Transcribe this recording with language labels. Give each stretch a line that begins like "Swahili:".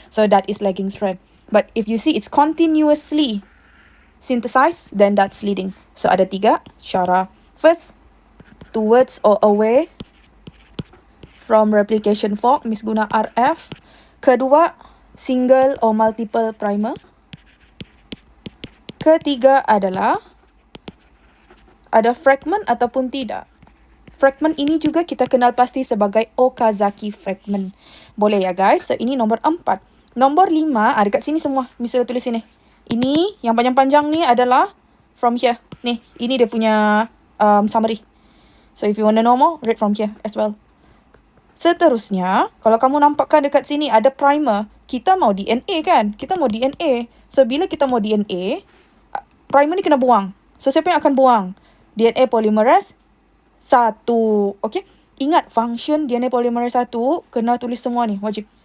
English: So, that is lagging strand. But if you see it's continuously synthesized, then that's leading. So,
Malay: ada 3 cara.
English: First, towards or away from replication fork,
Malay: Miss guna
English: RF.
Malay: Kedua,
English: single or multiple primer.
Malay: Ketiga adalah ada fragment ataupun tidak. Fragment ini juga kita kenal pasti sebagai Okazaki fragment. Boleh ya guys? So ini nombor 4. Nombor 5, dekat sini semua. Misalnya tulis sini. Ini yang panjang-panjang ni adalah
English: from here.
Malay: Ni, ini dia punya summary.
English: So if you want to know more, read from here as well.
Malay: Seterusnya, kalau kamu nampakkan dekat sini ada primer, kita mau DNA kan? Kita mau DNA. So bila kita mau DNA, primer ni kena buang. So, siapa yang akan buang? DNA polymerase 1. Okay? Ingat, function DNA polymerase 1, kena tulis semua ni, wajib.